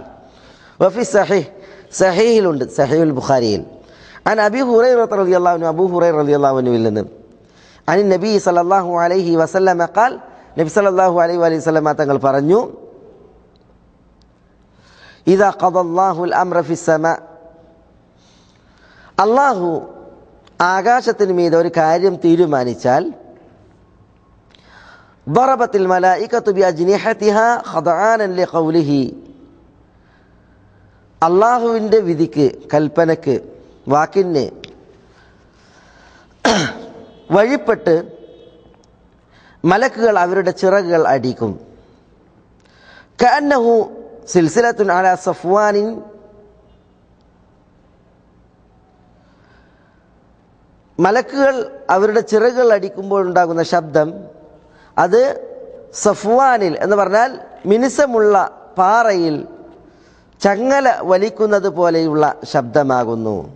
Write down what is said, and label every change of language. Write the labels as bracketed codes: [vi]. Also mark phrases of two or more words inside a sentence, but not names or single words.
[ar] وفي صحيح, [ml] സഹീഹിലുണ്ട്, സഹീഹുൽ ബുഖാരിയിൽ [ar] عن أبي هريرة رضي الله عنه, [ml] അബൂ ഹുറൈറ റളിയല്ലാഹു അൻഹുവിൽ നിന്ന് [ar] عن النبي صلى الله عليه وسلم قال, [ml] നബി [ar] صلى الله عليه وسلم [ml] തങ്ങൾ പറഞ്ഞു, [ar] إذا قضى الله الأمر في السماء, [ml] അല്ലാഹു ആകാശത്തിന് മീതെ ഒരു കാര്യം തീരുമാനിച്ചാൽ, [ar] ضربت الملائكة بأجنحتها خضعانا لقوله, [ml] അള്ളാഹുവിൻ്റെ വിധിക്ക്, കൽപ്പനക്ക്, വാക്കിന് വഴിപ്പെട്ട് മലക്കുകൾ അവരുടെ ചിറകുകൾ അടിക്കും. [ar] كأنه سلسلة على صفوان, [ml] മലക്കുകൾ അവരുടെ ചിറകുകൾ അടിക്കുമ്പോൾ ഉണ്ടാകുന്ന ശബ്ദം അത് സഫ്വാനിൽ എന്ന് പറഞ്ഞാൽ മിനുസമുള്ള പാറയിൽ ചങ്ങല വലിക്കുന്നത് പോലെയുള്ള ശബ്ദമാകുന്നു.